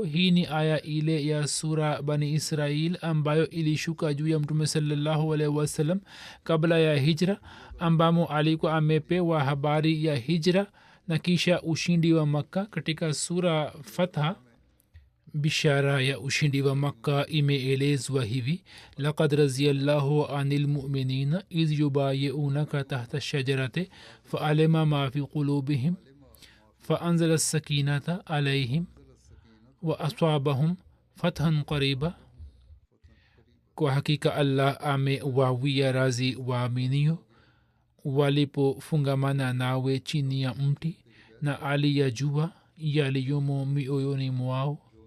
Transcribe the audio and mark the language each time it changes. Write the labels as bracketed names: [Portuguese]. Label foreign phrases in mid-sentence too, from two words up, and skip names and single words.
[Swahili] Hii ni aya ile ya sura Bani Israil ambayo ilishuka juu ya Mtume [Arabic] صلى الله عليه وسلم [Swahili] kabla ya hijra, ambamo alikuwa amepewa habari ya hijra na kisha ushindi wa Makka. Katika sura Fatha bishara ya ushindi wa Makka imeelezwa hivi: [Arabic] لقد رضي الله عن المؤمنين إذ يبايعونك تحت الشجرة فعلم ما في قلوبهم فأنزل السكينة عليهم وأثابهم فتحا قريبا, [Swahili] kwa hakika allah amewawia razi waaminio walipofungamana nawe chini ya mti na aliyajua yaliyomo mioyoni mwao.